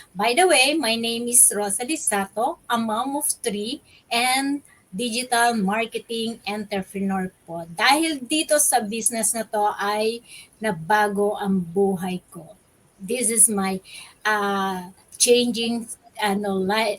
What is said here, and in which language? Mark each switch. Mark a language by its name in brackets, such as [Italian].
[English] By the way, my name is Rosalie Sato, a mom of three and digital marketing entrepreneur po. [Filipino] Dahil dito sa business na to ay nabago ang buhay ko. [English] This is my changing life